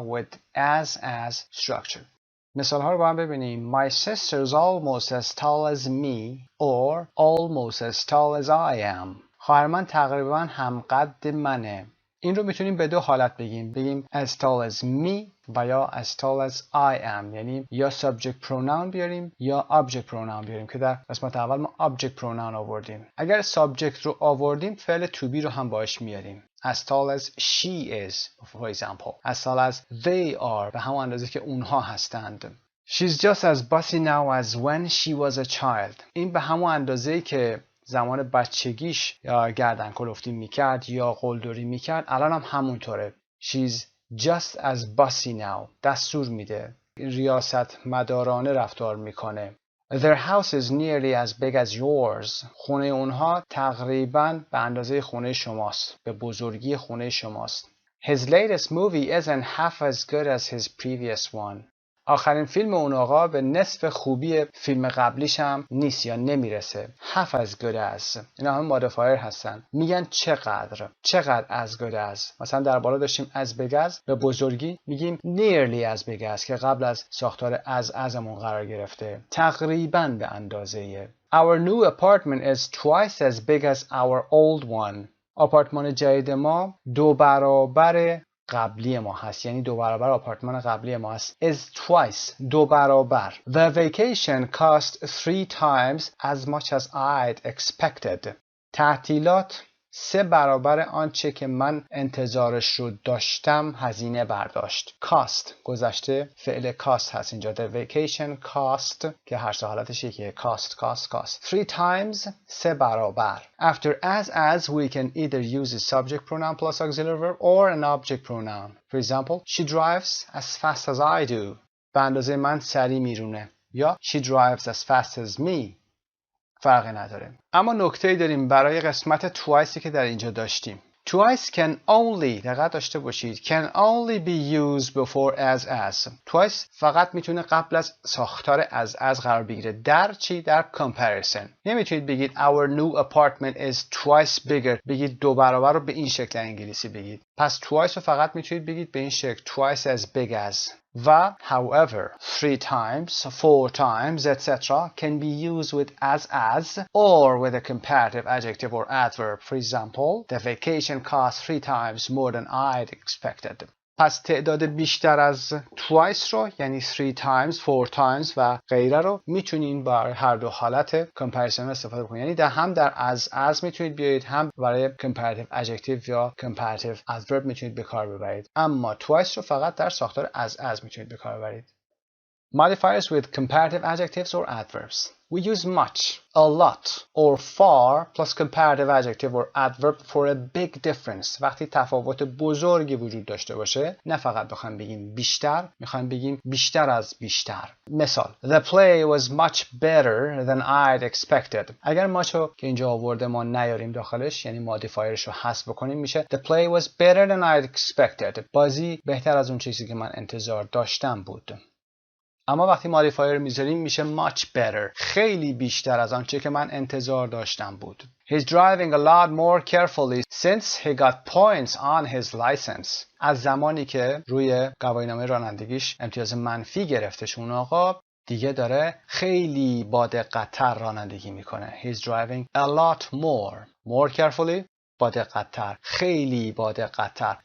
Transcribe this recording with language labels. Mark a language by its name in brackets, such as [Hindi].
[English] with as structure. [Persian] مثال ها رو با هم ببینیم. [English] My sister's almost as tall as me or almost as tall as I am. [Persian] خواهر من تقریبا همقد منه. این رو میتونیم به 2 حالت بگیم [English] as tall as me [Persian] و یا [English] as tall as I am. [Persian] یعنی یا subject pronoun بیاریم یا object pronoun بیاریم که در قسمت اول ما object pronoun آوردیم. اگر subject رو آوردیم فعل to be رو هم باش میاریم. [English] as tall as she is for example. as tall as they are [Persian] به همون اندازه که اونها هستند. [English] She's just as bossy now as when she was a child. [Persian] این به همون اندازه‌ای که زمان بچگیش یا گردن کلفتی میکرد یا قلدری میکرد الان هم همونطوره. [English] She's just as bossy now. [Persian] دستور میده. ریاست مدارانه رفتار میکنه. [English] Their house is nearly as big as yours. [Persian] خونه اونها تقریباً به اندازه خونه شماست. به بزرگی خونه شماست. [English] His latest movie isn't half as good as his previous one. [Persian] آخرین فیلم اون آقا به نصف خوبی فیلم قبلیش هم نیست یا نمیرسه. [English] half as good as. [Persian] اینا هم مودیفایر هستن. میگن چقدر [English] as good as. [Persian] مثلا در بالا داشتیم as big as به بزرگی میگیم [English] nearly as big as [Persian] که قبل از ساختار ازمون قرار گرفته. تقریبا به اندازه. [English] Our new apartment is twice as big as our old one. [Persian] آپارتمان جدید ما 2 برابر قبلی ما هست. یعنی 2 برابر آپارتمان قبلی ما هست. [English] is twice [Persian] 2 برابر. [English] The vacation cost 3 times as much as I'd expected. [Persian] تعطیلات 3 برابر آنچه که من انتظارش رو داشتم هزینه برداشت. cost گذشته فعل cost هست اینجا. [English] The vacation cost [Persian] که هر سه حالتش یکیه. [English] cost 3 times 3 برابر. After as we can either use a subject pronoun plus auxiliary verb or an object pronoun. For example, she drives as fast as I do. [Persian] به اندازه من سریع میرونه. [English] یا she drives as fast as me. [Persian] فرقی نداره. اما نکته‌ای داریم برای قسمت twice که در اینجا داشتیم. [English] Twice can only [Persian] دقت داشته باشید [English] can only be used before as. [Persian] Twice فقط میتونه قبل از ساختار as قرار بگیره. در چی؟ در comparison. نمیتونید بگید [English] our new apartment is twice bigger. [Persian] بگید 2 برابر رو به این شکل انگلیسی بگید. پس twice رو فقط میتونید بگید به این شکل [English] twice as big as. و however 3 times 4 times etc. can be used with as or with a comparative adjective or adverb. For example, the vacation cost 3 times more than I'd expected. [Persian] پس تعداد بیشتر از twice رو یعنی 3 times, 4 times و غیره رو میتونین برای هر دو حالت comparison استفاده بکنید. یعنی هم در as میتونید بیارید، هم برای comparative adjective یا comparative adverb میتونید به کار ببرید. اما twice رو فقط در ساختار as میتونید به کار ببرید. [English] Modifiers with comparative adjectives or adverbs. We use much, a lot, or far plus comparative adjective or adverb for a big difference. [Persian] وقتی تفاوت بزرگی وجود داشته باشه، نه فقط بخوایم بگیم بیشتر، میخوایم بگیم بیشتر از بیشتر. [English] مثال: The play was much better than I'd expected. [Persian] اگر much رو که اینجا آورده ما نیاریم داخلش، یعنی مودیفایرش رو حذف بکنیم، میشه [English] The play was better than I'd expected. [Persian] بازی بهتر از اون چیزی که من انتظار داشتم بود. اما وقتی مودیفایر میذاریم میشه [English] much better، [Persian] خیلی بیشتر از آنچه که من انتظار داشتم بود. [English] He's driving a lot more carefully since he got points on his license. [Persian] از زمانی که روی گواهینامه رانندگیش امتیاز منفی گرفتش اون آقا، دیگه داره خیلی با دقت‌تر رانندگی میکنه. [English] He's driving a lot more carefully، [Persian] با دقت‌تر، خیلی با دقت‌تر.